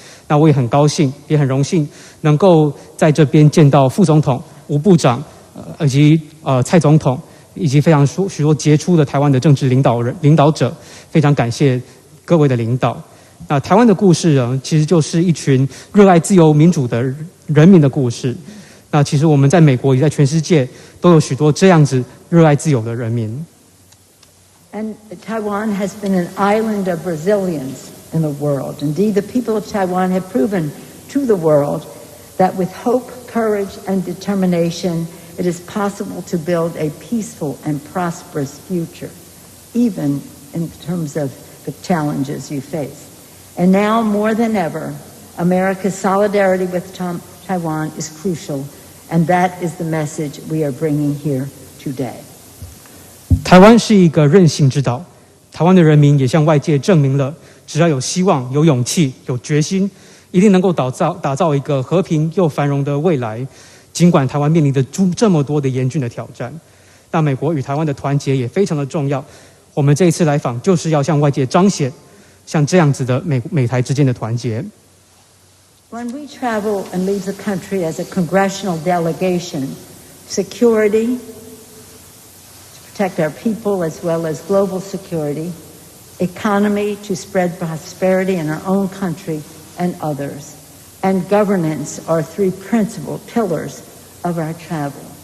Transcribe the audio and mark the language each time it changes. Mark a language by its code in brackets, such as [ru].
[zh] 那我也很高兴，也很荣幸能够在这边见到副总统、吴部长，以及蔡总统，以及非常许多杰出的台湾的政治领导者，非常感谢各位的领导。那台湾的故事呢，其实就是一群热爱自由民主的人民的故事。那其实我们在美国也在全世界都有许多这样子热爱自由的人民。 [en] And Taiwan has been an island of resilience in the world. Indeed, the people of Taiwan have proven to the world that with hope, courage, and determination, it is possible to build a peaceful and prosperous future, even in terms of the challenges you face. And now, more than ever, America's solidarity with Taiwan is crucial, and that is the message we are bringing here today. [zh] 台湾是一个韧性之岛，台湾的人民也向外界证明了，只要有希望、有勇气、有决心，一定能够打造一个和平又繁荣的未来。尽管台湾面临着这么多的严峻的挑战，但美国与台湾的团结也非常的重要。我们这一次来访，就是要向外界彰显像这样子的美台之间的团结。 [en] When we travel and leave the country as a congressional delegation, security, to protect our people as well as global security, economy to spread prosperity in our own country and others, and governance are three principal pillars of our travel.